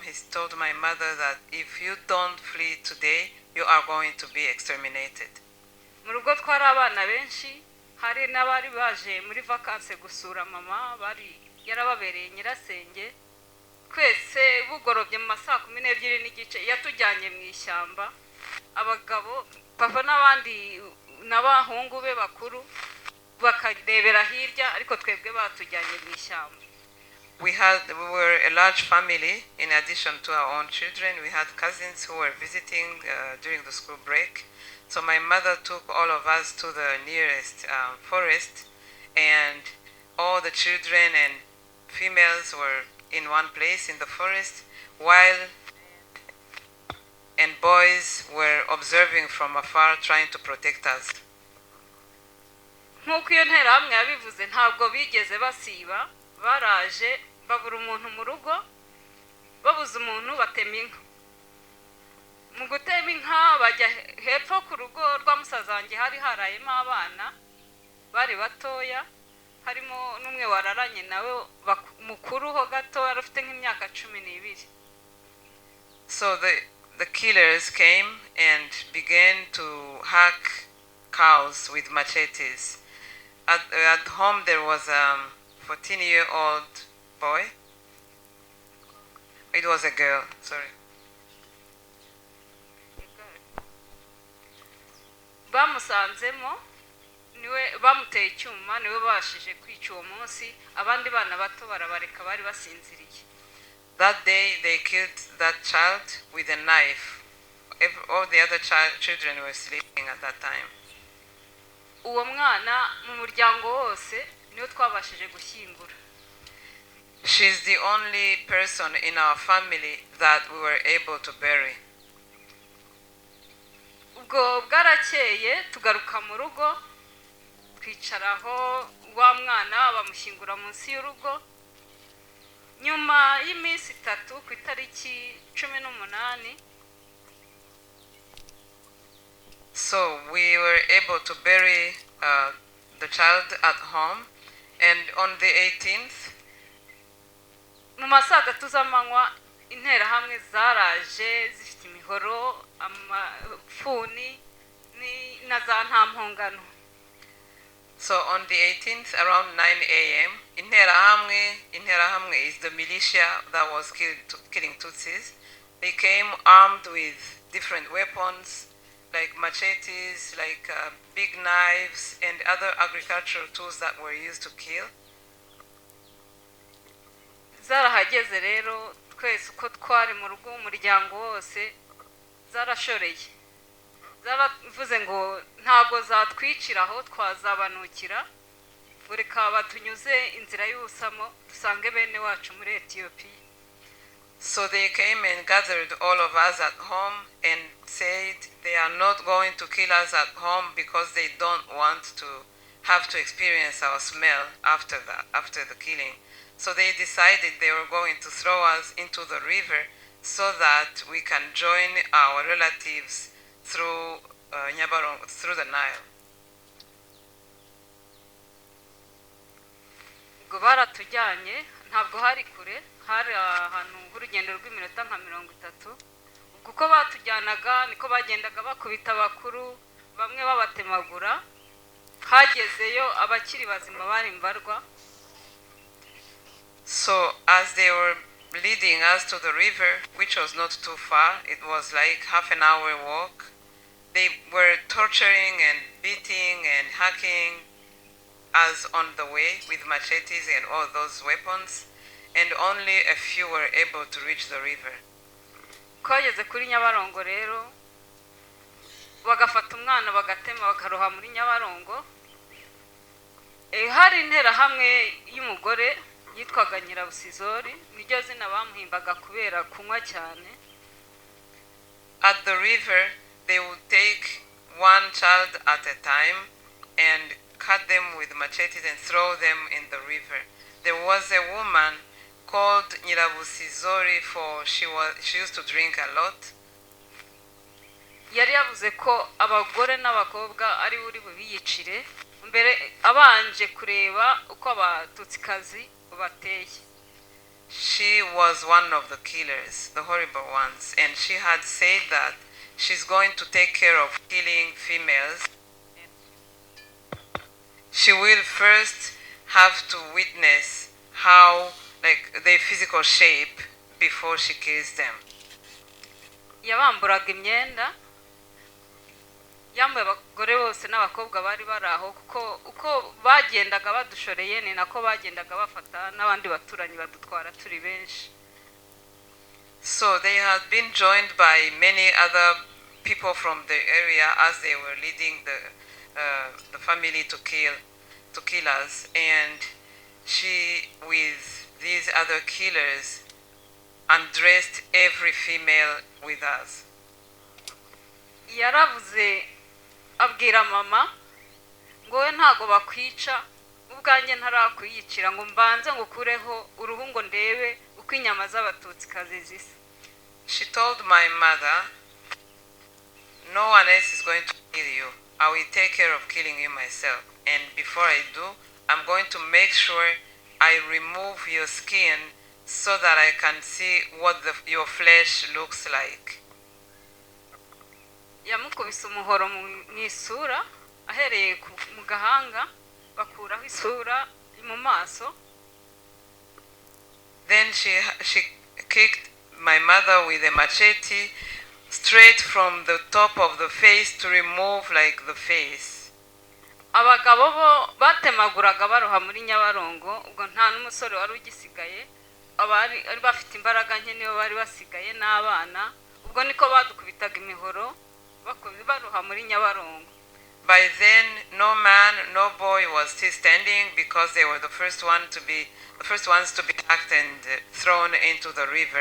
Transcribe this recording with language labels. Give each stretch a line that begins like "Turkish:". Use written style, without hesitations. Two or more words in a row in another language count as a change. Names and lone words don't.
English: He told my mother that if you don't flee today, you are going to be exterminated.
Kinyarwanda: Mu rugo twari abana benshi, hari n'abari baje muri vacances gusura mama, bari yarababereye nyirasenge. Twese bugorobye mu masaa 12 n'igice yatujyanye mu ishyamba, abagabo papa n'abandi n'abahungu be bakuru bakarebera hirya, ariko twebwe batujyanye mu ishyamba.
English: We were a large family. In addition to our own children, we had cousins who were visiting during the school break. So my mother took all of us to the nearest forest, and all the children and females were in one place in the forest, while and boys were observing from afar, trying to protect us.
Kinyarwanda: Nkuko iyo nterahamwe yabivuze, ntabwo bigeze basiba, baraje babura umuntu mu rugo, babuze umuntu batema inka. Mu gutema inka bajya hepfo ku rugo rwa musazange hari harayemo abana bari batoya, harimo n'umwe wararanye nawe mukuru ho gato arufite nk'imyaka 12.
English: So the killers came and began to hack cows with machetes. At home there was a 14-year-old boy. It was a girl, sorry.
Kinyarwanda: Bamusanzemo niwe bamuteye icyuma, niwe bashije kwica uwo munsi, abandi bana bato barabareka bari basinziriye.
English: That day they killed that child with a knife. All the other children were sleeping at that time.
Kinyarwanda: Uwo mwana mu muryango wose niwe twabashije gushyingura.
English: She's the only person in our family that we were able to bury.
Kinyarwanda: Ubwo bwarakeye tugaruka mu rugo, twicaraho wa mwana bamushyingura munsi y'urugo. Nyuma y'iminsi 3 ku itariki 18,
English: so we were able to bury the child at home, and on the 18th,
Kinyarwanda: mu masaa 3 z'amanywa interahamwe zaraje zifite imihoro, amafuni na za ntampongano.
English: So on the 18th around 9 a.m. Interahamwe is the militia that was killing Tutsis. They came armed with different weapons like machetes, like big knives and other agricultural tools that were used to kill.
Kinyarwanda: Zarahageze rero twese uko twari mu rugo umuryango wose zarashoreye. Zaravuze ngo ntago zatwiciraho twazabanukira, bureka batunyuze inzira y'usamo dusange bene wacu muri Ethiopia.
English: So they came and gathered all of us at home and said they are not going to kill us at home because they don't want to have to experience our smell after the killing. So they decided they were going to throw us into the river so that we can join our relatives through Nyabarongo, through the Nile.
Kinyarwanda: ubwo baratujyanye ntabwo hari kure hari ahantu h'urugendo rw'iminota nka 30 ubwo uko batujyanaga niko bagendaga bakubita bakuru bamwe babatemagura hagezeyo abakiri bazima bari mbarwa.
English: So as they were leading us to the river, which was not too far, it was like half an hour walk, they were torturing and beating and hacking us on the way with machetes and all those weapons, and only a few were able to reach the river.
Kinyarwanda: Twageze kuri Nyabarongo rero bagafata umwana bagatema bakaroha muri Nyabarongo. Hari intera hamwe y'umugore yitwaga Nyirabusizori, niryo zina bamuhimbaga kubera kunywa cyane.
English: At the river, they would take one child at a time and cut them with machetes and throw them in the river. There was a woman called Nyirabusizori, for she used to drink a lot.
Kinyarwanda: Yari yavuze ko abagore n'abakobwa ari buri bubiyicire mbere abanje kureba uko abatutsikazi bateye.
English: She was one of the killers, the horrible ones, and she had said that she's going to take care of killing females. She will first have to witness how, like, their physical shape before she kills them.
Kinyarwanda: Yabamburaga imyenda yambaye abagore bose n'abakobwa bari baraho kuko uko bagendaga badushoreye ni nako bagendaga bafata n'abandi baturanyi badutwara turi benshi.
English: So they had been joined by many other people from the area as they were leading the family to kill us, and she, with these other killers, undressed every female with us.
Kinyarwanda: Yaravuze abwira mama ngo we ntago bakwica ubwanjye ntarakwiyicira ngo mbanze ngukureho uruhu ngo ndebe uko inyama z'abatutsikazi zisa.
English: She told my mother, no one else is going to kill you. I will take care of killing you myself. And before I do, I'm going to make sure I remove your skin so that I can see what your flesh looks like.
Kinyarwanda: Yamukubise umuhoro mu isura ahereye mu gahanga bakuraho isura mu maso.
English: Then she kicked my mother with a machete straight from the top of the face to remove like the face.
Kinyarwanda: Abagabo bo batemaguraga baroha muri Nyabarongo ubwo nta n'umusore wari ugisigaye abari bafite imbaraga nke niyo bari basigaye n'abana ubwo niko badukubitaga imihoro baroha muri Nyabarongo.
English: By then no man no boy was still standing because they were the first ones to be hacked and thrown into the river.